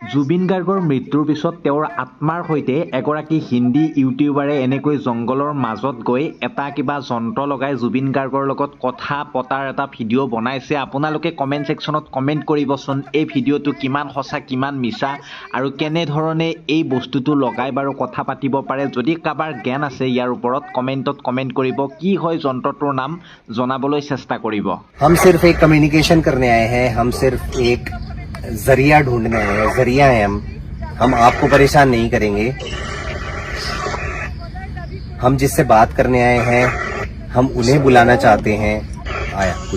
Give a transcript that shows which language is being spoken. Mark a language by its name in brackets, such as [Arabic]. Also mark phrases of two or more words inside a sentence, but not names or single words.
[Assamese] জুবিন গাৰ্গৰ মৃত্যুৰ পিছত তেওঁৰ আত্মাৰ সৈতে এগৰাকী হিন্দী ইউটিউবাৰে এনেকৈ জংগলৰ মাজত গৈ এটা কিবা যন্ত্ৰ লগাই জুবিন গাৰ্গৰ লগত কথা পতাৰ এটা ভিডিঅ' বনাইছে। আপোনালোকে কমেণ্ট ছেকশ্যনত কমেণ্ট কৰিবচোন এই ভিডিঅ'টো কিমান সঁচা কিমান মিছা আৰু কেনেধৰণে এই বস্তুটো লগাই বাৰু কথা পাতিব পাৰে। যদি কাৰোবাৰ জ্ঞান আছে ইয়াৰ ওপৰত কমেণ্টত কমেণ্ট কৰিব, কি হয় যন্ত্ৰটোৰ নাম জনাবলৈ চেষ্টা কৰিব। [Hindi] हम सिर्फ एक कम्युनिकेशन करने आए हैं, हम सिर्फ एक जरिया ढूंढने आए हैं, जरिया है हम आपको परेशान नहीं करेंगे। हम जिससे बात करने आए हैं हम उन्हें बुलाना चाहते हैं। आया कुछ